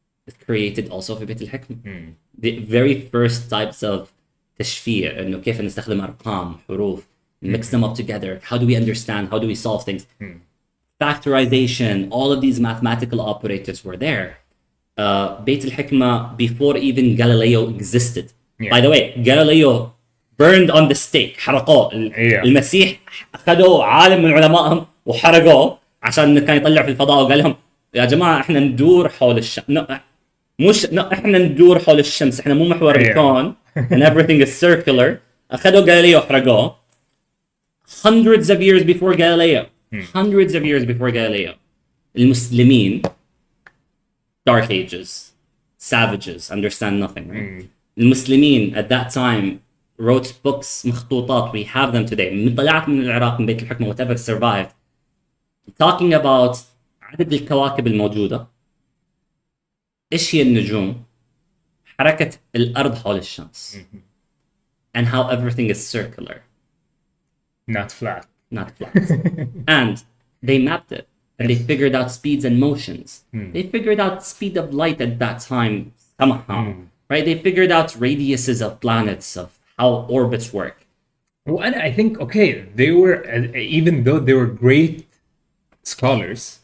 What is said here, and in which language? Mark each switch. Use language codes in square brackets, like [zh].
[en] It's created also [ar] في بيت الحكمة. [en] The very first types of تشفير, [ar] إنه كيف نستخدم أرقام, حروف, [en] mix them up together. How do we understand? How do we solve things? Factorization, all of these mathematical operators were there. بيت الحكمة before even Galileo existed. Yeah. By the way, Galileo burned on the stake. [ar] حرقوه. المسيح أخذوا عالم من علمائهم وحرقوه عشان كان يطلع في الفضاء وقال لهم يا جماعة احنا ندور حول الشمس. احنا ندور حول الشمس, احنا مو محور الكون. [en] And everything is circular. [ar] أخذوا Galileo وحرقوه. [en] Hundreds of years before Galileo. Hundreds of years before Galileo. المسلمين, Dark Ages, savages, understand nothing, right? المسلمين at that time wrote books, مخطوطات, we have them today. [ar] طلعت من العراق من بيت الحكمة, [en] whatever survived, talking about [ar] عدد الكواكب الموجودة, إيش هي النجوم, حركة الأرض حول الشمس, [en] and how everything is circular. not flat. And they mapped it. And they figured out speeds and motions. They figured out speed of light at that time somehow, right? They figured out radiuses of planets, of how orbits work. Well, and I think, okay, they were, even though they were great scholars,